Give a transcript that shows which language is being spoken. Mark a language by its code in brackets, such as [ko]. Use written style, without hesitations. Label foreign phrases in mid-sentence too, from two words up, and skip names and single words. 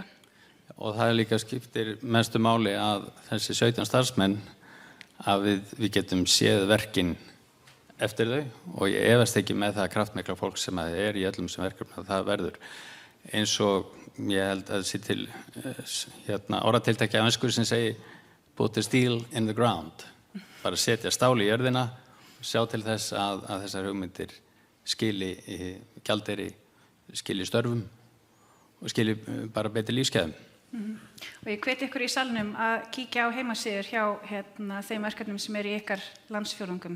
[is] Og það líka skiptir mestu máli að þessi 17 starfsmenn að við getum séð verkin eftir þau og ég efast ekki með það kraftmikla fólk sem að í öllum sem verkefnum að það verður eins og ég held að sé til orðatiltæki á ensku sem segir [en] put the steel in the ground, [is] bara setja stál í jörðina og sjá til þess að þessar hugmyndir skili gjaldeyri, skili störfum og skili bara betri lífsgæðum. Og ég hveti ykkur í salnum að kíkja á heimasíður hjá þeim verkefnum sem eru í ykkar landsfjórðungum.